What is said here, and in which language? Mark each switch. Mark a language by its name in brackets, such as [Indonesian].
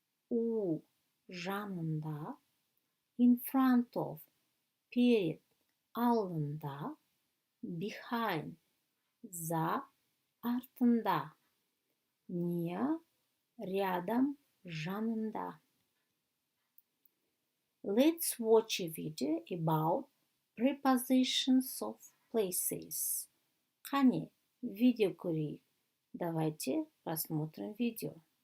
[English] у, жанында, in front of, перед, алдында, behind, за, артында, near, рядом, жанында. Let's watch a video about prepositions of places. [Kazakh] Қане, видео көрейік. [Russian] Давайте посмотрим видео.